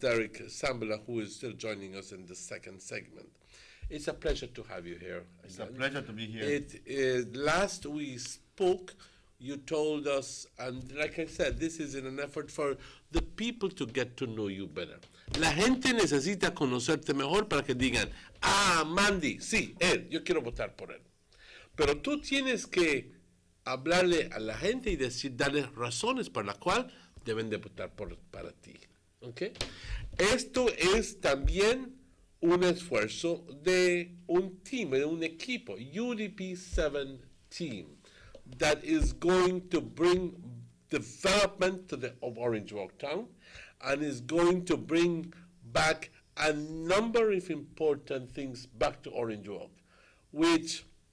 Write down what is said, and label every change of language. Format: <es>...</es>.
<en>Derek Sambila, who is still joining us in the second segment. It's a pleasure to have you here. It's a pleasure to be here. Last we spoke, you told us, and like I said, this is in an effort for the people to get to know you better.</en> <es>La gente necesita conocerte mejor para que digan, Mandy, sí, él, yo quiero votar por él. Pero tú tienes que hablarle a la gente y darles razones por las cuales deben de votar para ti.</es> <en>¿Okay?</en> <es>Esto es también un esfuerzo de un team, de un equipo,</es> <en>UDP 7 team, that is going to bring development to of Orange Walk Town and is going to bring back a number of important things back to Orange Walk, which,</en>